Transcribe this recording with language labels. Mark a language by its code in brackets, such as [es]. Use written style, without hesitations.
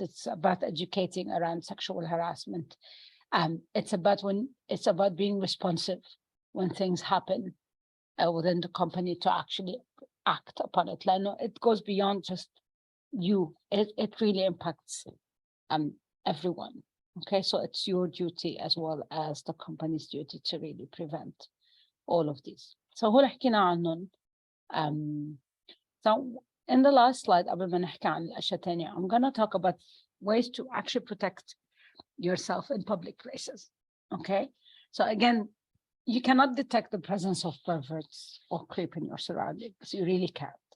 [en] It's about educating around sexual harassment. It's about being responsive when things happen within the company, to actually act upon it. It goes beyond just you. It really impacts everyone. Okay, so it's your duty as well as the company's duty to really prevent all of these. [ar] So هو اللي حكينا عنهم. [en] So in the last slide, [ar] قبل ما نحكي عن الأشياء الثانية, [en] I'm going to talk about ways to actually protect yourself in public places. Okay, so again, you cannot detect the presence of perverts or creep in your surroundings. You really can't.